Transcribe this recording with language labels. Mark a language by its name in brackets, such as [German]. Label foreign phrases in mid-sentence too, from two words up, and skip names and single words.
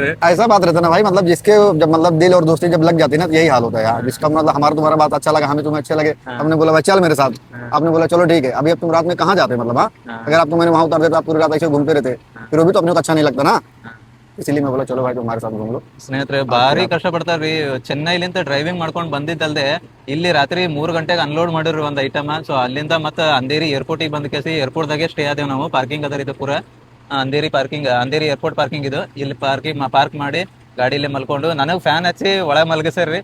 [Hindi] ऐसा बात रहता है ना भाई, मतलब जिसके जब मतलब दिल और दोस्ती जब लग जाती है ना तो यही हाल होता है यार। जिसका मतलब हमारा तुम्हारा बात अच्छा लगा, हमें तुम्हें अच्छे लगे, हाँ। हमने बोला भाई चल मेरे साथ। हाँ। आपने बोला चलो ठीक है। अभी अब तुम रात में कहाँ जाते मतलब? हाँ हाँ। अगर आपको मैंने वहां उतार देता, आप पूरी रात ऐसे घूमते रहते, हाँ। फिर वो भी तो अपने को अच्छा नहीं लगता ना। हाँ। इसीलिए मैं बोला चलो भाई तुम्हारे साथ घूम लो। [Kannada] ಸ್ನೇಹಿತರೆ ಭಾರಿ ಕಷ್ಟ ಪಡ್ತಾರ್ರಿ. ಚೆನ್ನೈಲಿಂದ ಡ್ರೈವಿಂಗ್ ಮಾಡ್ಕೊಂಡು ಬಂದಿದ್ದಲ್ದೆ ಇಲ್ಲಿ ರಾತ್ರಿ 3 ಗಂಟೆಗೆ ಅನ್ಲೋಡ್ ಮಾಡಿರ್ರಿ ಒಂದು ಐಟಮ್. ಸೊ ಅಲ್ಲಿಂದ ಮತ್ತೆ ಅಂಧೇರಿ ಏರ್ಪೋರ್ಟಿಗೆ ಬಂದ ಕೇಸಿ ಏರ್ಪೋರ್ಟ್ದಾಗೆ ಸ್ಟೇ ಆದೇವು ನಾವು. ಪಾರ್ಕಿಂಗ್ ಅದ ಇದು ಪೂರ ಅಂಧೇರಿ ಏರ್ಪೋರ್ಟ್ ಪಾರ್ಕಿಂಗ್ ಇದು. ಇಲ್ಲಿ ಪಾರ್ಕ್ ಮಾಡಿ ಗಾಡಿಲಿ ಮಲ್ಕೊಂಡು ನನಗೆ ಫ್ಯಾನ್ ಹಚ್ಚಿ ಒಳಗೆ ಮಲ್ಗಿಸ್ರಿ.